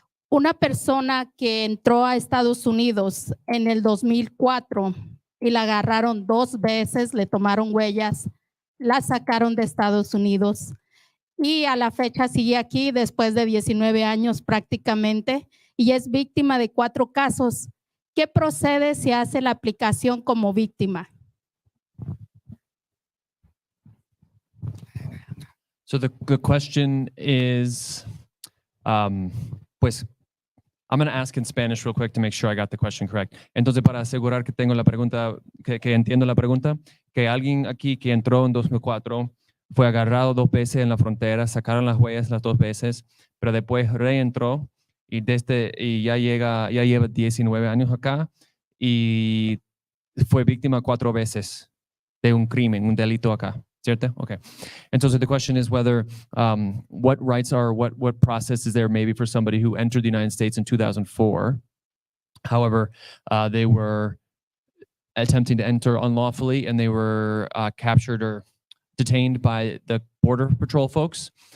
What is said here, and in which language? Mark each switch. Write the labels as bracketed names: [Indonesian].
[Spanish] Una persona que entró a Estados Unidos en el 2004 y la agarraron 2 veces, le tomaron huellas, la sacaron de Estados Unidos y a la fecha sigue aquí después de 19 años prácticamente y es víctima de 4 casos. ¿Qué procede si hace la aplicación como víctima? [English] So the question is, pues, I'm going to ask in Spanish real quick to make sure I got the question correct. [Spanish] Entonces, para asegurar que tengo la pregunta, que entiendo la pregunta, que alguien aquí que entró en 2004 fue agarrado 2 veces en la frontera, sacaron las huellas las 2 veces, pero después reentró y ya lleva 19 años acá y fue víctima 4 veces de un crimen, un delito acá. ¿Cierto? Okay. [English] And so the question is whether what rights are, what process is there maybe for somebody who entered the United States in 2004. However, they were attempting to enter unlawfully and they were captured or detained by the Border Patrol folks.